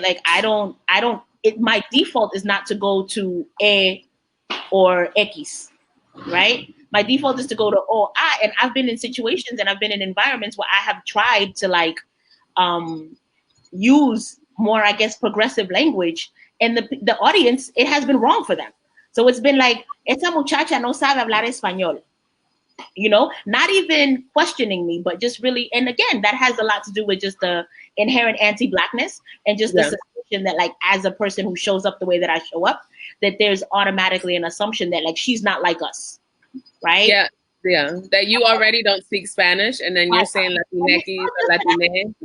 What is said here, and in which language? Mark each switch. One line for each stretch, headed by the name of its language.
English: Like, my default is not to go to E or X, right? My default is to go to O, I, and I've been in situations and I've been in environments where I have tried to, like, use more, I guess, progressive language, and the audience, it has been wrong for them. So it's been like,
Spanish: esa muchacha no sabe hablar español.
English: Not even questioning me, but just really, and again, that has a lot to do with just the inherent anti-Blackness and just the suspicion that, like, as a person who shows up the way that I show up, that there's automatically an assumption that, like, she's not like us, right? Yeah, that you already don't speak Spanish, and then you're saying Latinx or Latine.